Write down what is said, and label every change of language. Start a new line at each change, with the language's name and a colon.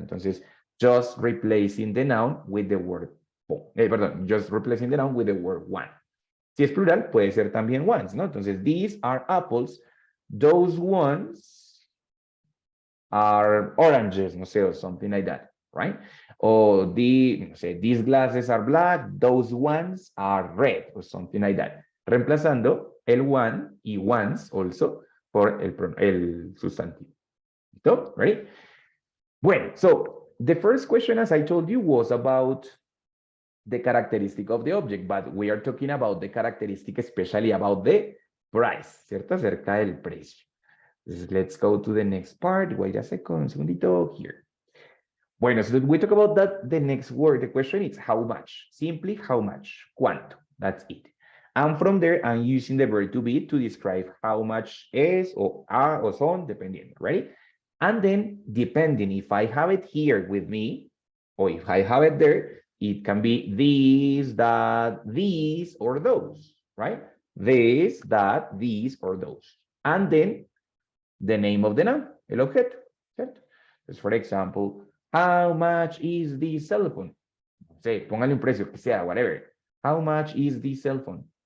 English: Entonces, just replacing the noun with the word, just replacing the noun with the word one.
Spanish: Si es plural, puede ser también ones, ¿no?
English: Entonces, these are apples, those ones are oranges,
Spanish: no sé,
English: or something like that, right?
Spanish: O no sé,
English: these glasses are black, those ones are red, or something like that.
Spanish: Reemplazando el one y ones also por el sustantivo. ¿Listo? Right?
English: Bueno, so the first question, as I told you, was about the characteristic of the object, but we are talking about the characteristic, especially about the price,
Spanish: ¿cierto? Acerca del precio.
English: Let's go to the next part. Wait a second,
Spanish: un segundito
English: here. Bueno, so we talk about that. The next word, the question is how much? Simply how much? ¿Cuánto? That's it. And from there, I'm using the verb to be to describe how much es or are or son, dependiendo, right? And then, depending if I have it here with me, or if I have it there, it can be these, that, these, or those, right? This, that, these, or those. And then, the name of the noun,
Spanish: el objeto, ¿cierto?
English: Entonces, for example, how much is the cell phone?
Spanish: No sé, póngale un precio, que sea,
English: whatever. How much is the cell phone?